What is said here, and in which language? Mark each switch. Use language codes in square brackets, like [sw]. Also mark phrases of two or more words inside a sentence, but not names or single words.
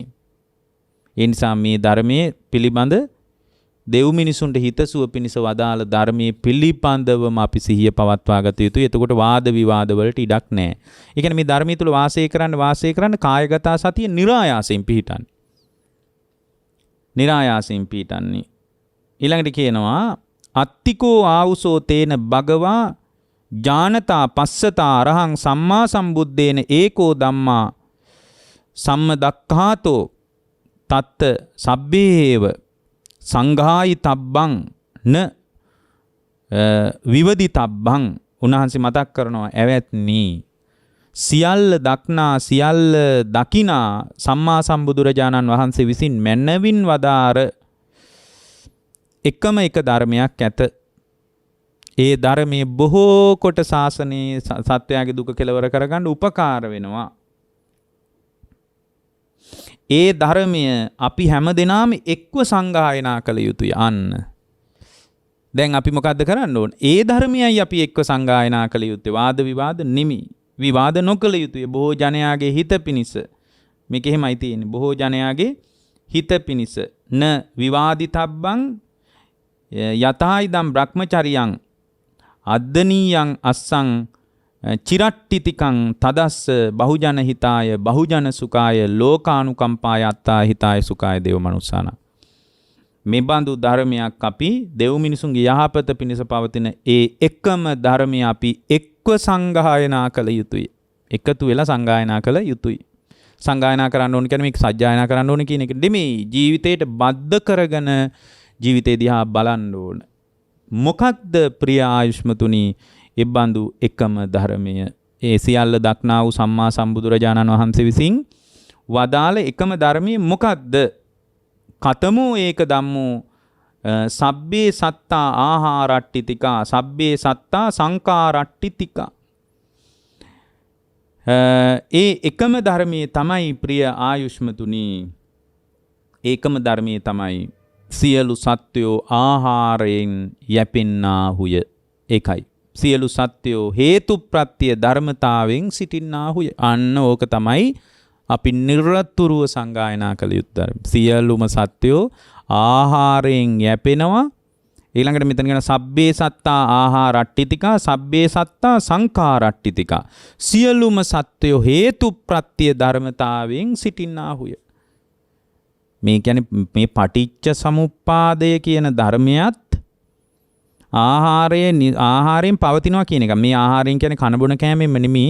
[si] ඒ නිසා මේ ධර්මයේ පිළිබඳ දෙව් මිනිසුන්ට හිතසුව පිණිස වදාළ ධර්මයේ පිළිපන්දවම අපි සිහිය පවත්වා ගත යුතුයි. එතකොට වාද විවාද වලට ඉඩක් නැහැ. ඒ කියන්නේ මේ ධර්මයේ තුල වාසය කරන්න කායගත සතිය નિરાයාසයෙන් පිහිටන්නේ. નિરાයාසයෙන් පිහිටන්නේ. ඊළඟට කියනවා [pi] අත්තිකෝ ආවුසෝ තේන භගවා ඥානතා පස්සතා අරහං සම්මා සම්බුද්දේන ඒකෝ ධම්මා සම්මදක්ඛාතෝ තත්ත සබ්බේව සංඝායි තබ්බං න විවදි තබ්බං. [si] උන්වහන්සේ මතක් කරනවා ඇවැත්නි සියල්ල දක්නා සියල්ල දකිනා සම්මා සම්බුදුරජාණන් වහන්සේ විසින් මැනවින් වදාර එකම එක ධර්මයක් ඇත. ඒ ධර්මයේ බොහෝ කොට ශාසනයේ සත්‍යයේ දුක කෙලවර කරගන්න උපකාර වෙනවා. ඒ ධර්මය අපි හැමදෙනාම එක්ව සංගායනා කළ යුතුයි. අන්න දැන් අපි මොකද්ද කරන්න ඕන? ඒ ධර්මයයි අපි එක්ව සංගායනා කළ යුත්තේ. වාද විවාද නිමි. විවාද නොකළ යුතුයි. බොහෝ ජනයාගේ හිත පිණිස. මේක එහෙමයි තියෙන්නේ. බොහෝ ජනයාගේ හිත පිණිස. [pi] න විවාදිතබ්බං යතයිදම් බ්‍රහ්මචරියං අද්දනීයං අස්සං චිරට්ටිතිකං තදස්ස බහුජන හිතාය බහුජන සුඛාය ලෝකානුකම්පාය අත්තා හිතාය සුඛාය දේව මනුස්සාන. [si] මේ බඳු ධර්මයක් අපි දෙව් මිනිසුන්ගේ යහපත පිණිස පවතින ඒ එකම ධර්මය අපි එක්ව සංගායනා කළ යුතුයි. එකතු වෙලා සංගායනා කළ යුතුයි. සංගායනා කරන්න ඕන කියන්නේ මේක සජ්ජායනා කරන්න ඕන කියන එක නෙමෙයි. ජීවිතයට බද්ධ කරගෙන ජීවිතේ දිහා බලන්න ඕන. මොකක්ද ප්‍රිය ආයුෂ්මතුනි එබඳු එකම ධර්මය? ඒ සියල්ල දක්නා වූ සම්මා සම්බුදුරජාණන් වහන්සේ විසින් වදාළ එකම ධර්මයේ මොකක්ද? [pi] කතමෝ ඒක ධම්මෝ සබ්බේ සත්තා ආහාරට්ටිතිකා සබ්බේ සත්තා සංකාරට්ටිතිකා. [si] ඒ එකම ධර්මයේ තමයි ප්‍රිය ආයුෂ්මතුනි, ඒකම ධර්මයේ තමයි සියලු සත්වයෝ ආහාරයෙන් යැපෙන්නාහුය. ඒකයි සියලු සත්වයෝ හේතු ප්‍රත්‍ය ධර්මතාවෙන් සිටින්නාහුය. අන්න ඕක තමයි අපි නිරතුරුව සංගායනා කළ යුත්තේ. සියලුම සත්වයෝ ආහාරයෙන් යැපෙනවා. ඊළඟට මෙතන කියන [pi] සබ්බේ සත්තා ආහාරට්ටිතිකා සබ්බේ සත්තා සංඛාරට්ටිතිකා. [si] සියලුම සත්වයෝ හේතු ප්‍රත්‍ය ධර්මතාවෙන් සිටින්නාහුය. මේ කියන්නේ මේ පටිච්ච සමුප්පාදය කියන ධර්මයත් ආහාරයෙන් පවතිනවා කියන එක. මේ ආහාරයෙන් කියන්නේ කන බොන කෑමෙන්ම නෙමෙයි.